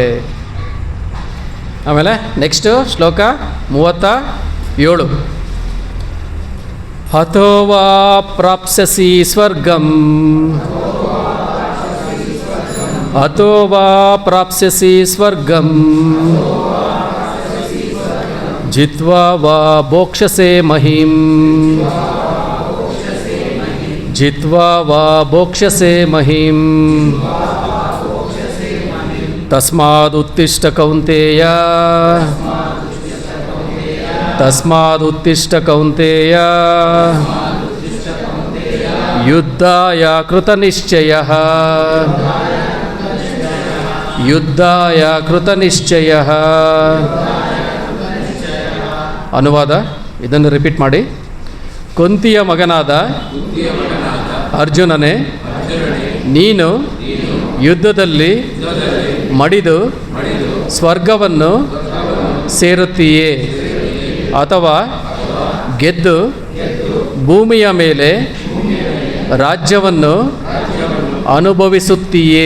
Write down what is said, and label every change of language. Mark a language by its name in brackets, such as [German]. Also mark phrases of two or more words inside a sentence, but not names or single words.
[Kannada] ಆಮೇಲೆ ನೆಕ್ಸ್ಟು ಶ್ಲೋಕ 37. [Sanskrit] ಹತೋವಾ ಪ್ರಾಪ್ಸ್ಯಸಿ ಸ್ವರ್ಗಂ, ಹತೋವಾ ಪ್ರಾಪ್ಸ್ಯಸಿ ಸ್ವರ್ಗಂ, ಜಿತ್ವಾ ವಾ ಭೋಕ್ಷಸೆ ಮಹಿಂ, ಜಿತ್ವಾ ವಾ ಭೋಕ್ಷಸೆ ಮಹಿಂ. ತಸ್ಮಾದುತ್ತಿಷ್ಠ ಕೌಂತೆಯ, ತಸ್ಮಾದುತ್ತಿಷ್ಠ ಕೌಂತೆಯ, ಯುದ್ಧಾಯ ಕೃತನಿಶ್ಚಯಃ, ಯುದ್ಧಾಯ ಕೃತನಿಶ್ಚಯಃ. [Kannada] ಅನುವಾದ, ಇದನ್ನು ರಿಪೀಟ್ ಮಾಡಿ. ಕುಂತಿಯ ಮಗನಾದ ಅರ್ಜುನನೇ, ನೀನು ಯುದ್ಧದಲ್ಲಿ ಮಡಿದು ಸ್ವರ್ಗವನ್ನು ಸೇರುತ್ತೀಯೇ, ಅಥವಾ ಗೆದ್ದು ಭೂಮಿಯ ಮೇಲೆ ರಾಜ್ಯವನ್ನು ಅನುಭವಿಸುತ್ತೀಯೇ?